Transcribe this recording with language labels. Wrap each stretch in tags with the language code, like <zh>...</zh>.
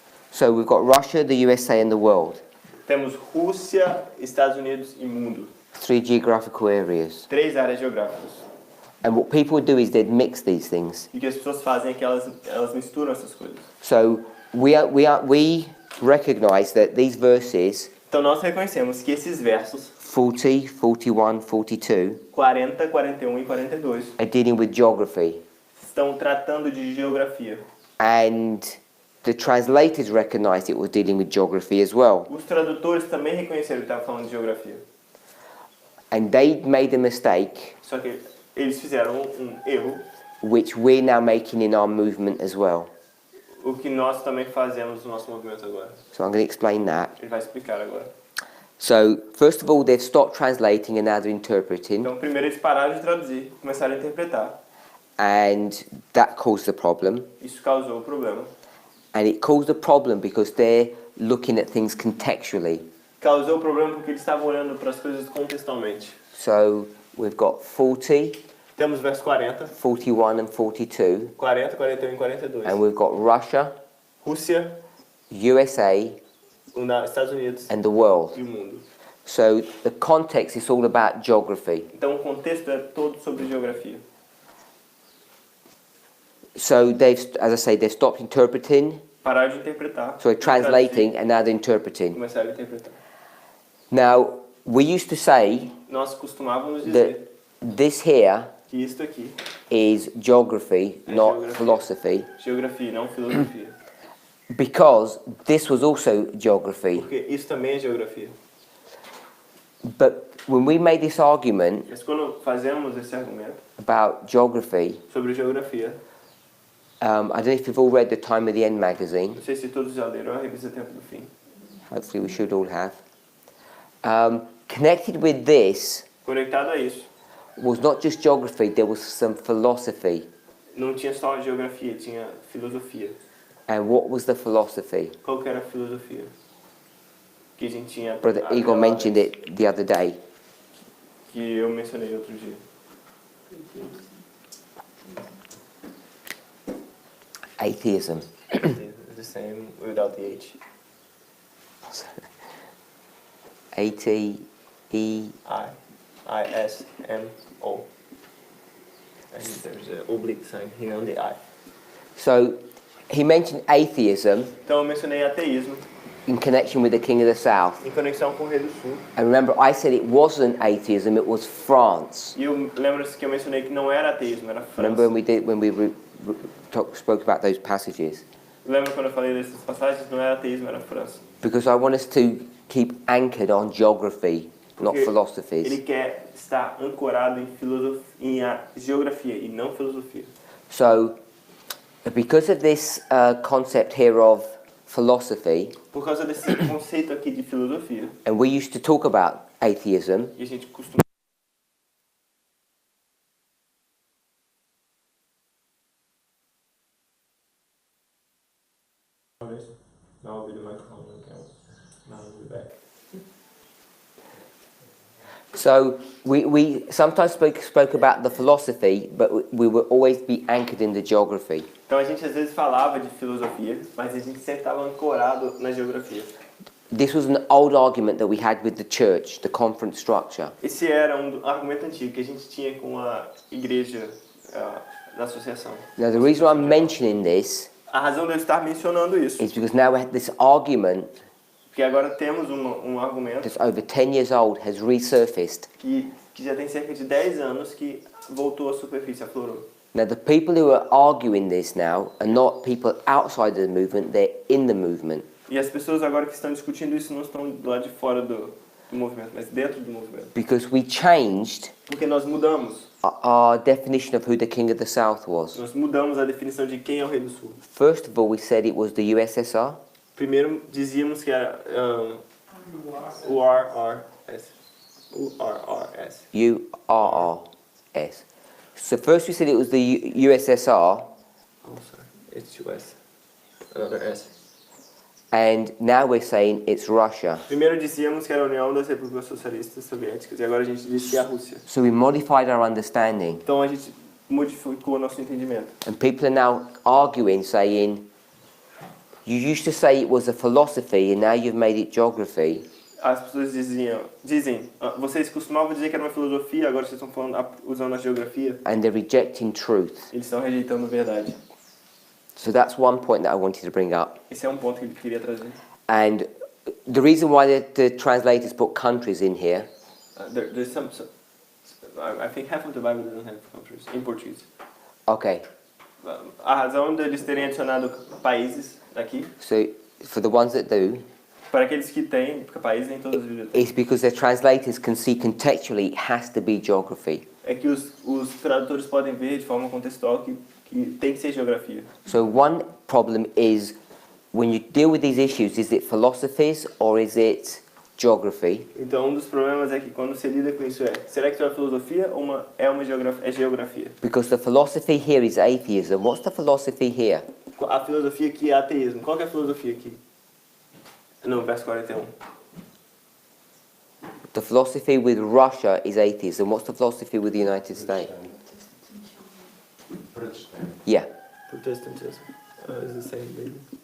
<en>So we've got Russia, the USA, and the world.</en> <pt>Temos Rússia, Estados Unidos e mundo.</pt> <en>3 geographical areas.</en> <pt>3 áreas geográficas.</pt> <en>And what people would do is they'd mix these things.</en> <pt>E o que as pessoas fazem é que elas misturam essas coisas.</pt> <en>So we recognize that these verses,</en> <pt>Então nós reconhecemos que esses versos</pt> <en>40, 41, 42,</en> <pt>40, 41 e 42</pt> <en>are dealing with geography.</en> <pt>estão tratando de geografia.</pt> <en>And the translators recognized it was dealing with geography as well.</en> <pt>Os tradutores também reconheceram que estava falando de geografia.</pt> <en>And they made a mistake,</en> <pt>Só que eles fizeram erro,</pt> <en>which we're now making in our movement as well.</en> <pt>o que nós também fazemos no nosso movimento agora.</pt> <en>So I'm going to explain that.</en> <pt>Ele vai explicar agora.</pt> <en>So, first of all, they've stopped translating and now they're interpreting.</en> <pt>Então, primeiro eles pararam de traduzir, começaram a interpretar.</pt> <en>And that caused the problem.</en> <pt>Isso causou o problema.</pt> <en>And it caused a problem because they're looking at things contextually.</en> <pt>Causou o problema porque eles estavam olhando para as coisas contextualmente.</pt> <en>So, we've got 40,</en> <pt>Temos o verso 40,</pt> <en>41 and 42.</en> <pt>40, 41 e 42.</pt> <en>And we've got Russia,</en> <pt>Rússia,</pt> <en>USA,</en> <pt>Estados Unidos</pt> <en>and the world.</en> <pt>e o mundo.</pt> <en>So, the context is all about geography.</en> <pt>Então o contexto é todo sobre geografia.</pt> <en>So, as I say, they've stopped interpreting,</en> <pt>Pararam de interpretar.</pt> <en>so they're translating, and now they're interpreting.</en> <pt>Começaram a interpretar.</pt> <en>Now, we used to say</en> <pt>Nós costumávamos</pt> <en>that</en> <pt>dizer</pt> <en>this here</en> <pt>que isto aqui</pt> <en>is geography,</en> <pt>É</pt> <en>not</en> <pt>geografia.</pt> <en>philosophy,</en> <pt>geografia, não filosofia.</pt> <en>because this was also geography.</en> <pt>Porque isso também é geografia.</pt> <en>But when we made this argument</en> <pt>Mas quando fazemos esse argumento</pt> <en>about geography,</en> <pt>sobre geografia,</pt> <en>I don't know if you've all read the Time of the End magazine.</en> <pt>não sei se todos já leram a revista Tempo do Fim.</pt> <en>Hopefully, we should all have. Connected with this</en> <pt>Conectado a isso,</pt> <en>was not just geography, there was some philosophy.</en> <pt>não tinha só geografia, tinha filosofia.</pt> <en>And what was the philosophy?</en> <pt>Qual que era a filosofia? Que a gente tinha...</pt> <en>Brother Igor mentioned it the other day.</en> <pt>Que eu mencionei outro dia.</pt> <en>Atheism. It's the same without the H.</en> <pt>A-T-E... I-S-M-O.</pt> <en>And there's an oblique sign here on the I. So, he mentioned atheism</en> <pt>Então eu mencionei ateísmo</pt> <en>in connection with the King of the South.</en> <pt>em conexão com o Rei do Sul.</pt> <en>And remember, I said it wasn't atheism, it was France.</en> <pt>E eu lembro que eu mencionei que não era ateísmo, era</pt> <en>Remember</en> <pt>França.</pt> <en>when we spoke about those passages?</en> <pt>Lembra quando eu falei dessas passagens? Não era ateísmo, era França.</pt> <en>Because I want us to keep anchored on geography. not</en> <pt>Porque</pt> <en>philosophies.</en> <pt>ele quer estar ancorado em geografia e não filosofia.</pt> <en>So, because of this concept here of philosophy,</en> <pt>Por causa desse conceito aqui de filosofia,</pt> <en>and we used to talk about atheism,</en> <pt>e a gente costuma</pt> <en>Now with the microphone, okay. Now we're back. so we sometimes spoke about the philosophy, but we would always be anchored in the geography.</en> <pt>Então a gente às vezes falava de filosofia, mas a gente sempre estava ancorado na geografia.</pt> <en>This was an old argument that we had with the church, the conference structure.</en> <pt>Esse era argumento antigo que a gente tinha com a igreja da associação.</pt> <en>Now, the reason I'm mentioning this</en> <pt>A razão de eu estar mencionando isso,</pt> <en>is because now we have this argument</en> <pt>porque agora temos um argumento</pt> <en>that's over 10 years old has resurfaced.</en> <pt>que já tem cerca de 10 anos que voltou à superfície, aflorou.</pt> <en>Now, the people who are arguing this now are not people outside the movement, they're in the movement.</en> <pt>E as pessoas agora que estão discutindo isso não estão do lado de fora do movimento, mas dentro do movimento.</pt> <en>Because we changed</en> <pt>Porque nós mudamos.</pt> <en>our definition of who the King of the South was.</en> <pt>Nós mudamos a definição de quem é o Rei do Sul.</pt> <en>First of all, we said it was the USSR.</en> <pt>Primeiro dizíamos que era o RRS. O RRS. URRS.</pt> <en>So first we said it was the USSR, Oh, sorry. It's US. Another S. and now we're saying it's Russia.</en> <pt>Primeiro dizíamos que era a União das Repúblicas Socialistas Soviéticas e agora a gente diz que é a Rússia.</pt> <en>So we modified our understanding.</en> <pt>Então a gente modificou nosso entendimento.</pt> <en>And people are now arguing, saying, you used to say it was a philosophy and now you've made it geography.</en> <pt>As pessoas dizem, vocês costumavam dizer que era uma filosofia, agora vocês estão falando, usando a geografia.</pt> <en>And they're rejecting truth.</en> <pt>Eles estão rejeitando a verdade.</pt> <en>So that's one point that I wanted to bring up.</en> <pt>Esse é um ponto que ele queria trazer.</pt> <en>And the reason why the translators put countries in here There's some, I think half of the Bible doesn't have countries in Portuguese. okay,</en> <pt>A razão deles terem adicionado países aqui,</pt> <en>so for the ones that do,</en> <pt>para aqueles que têm países em todas as bibliotecas,</pt> <en>is because their translators can see contextually it has to be geography.</en> <pt>é que os tradutores podem ver de forma contextual que tem que ser geografia.</pt> <en>So one problem is when you deal with these issues, is it philosophies or is it geography?</en> <pt>Então um dos problemas é que quando você lida com isso será que isso é uma filosofia ou é geografia?</pt> <en>Because the philosophy here is atheism. What's the philosophy here?</en> <pt>A filosofia aqui é ateísmo. Qual que é a filosofia aqui? No, verso 41.</pt> <en>The philosophy with Russia is atheism. What's the philosophy with the United States? Protestant. Yeah. Protestantism is the same maybe.</en>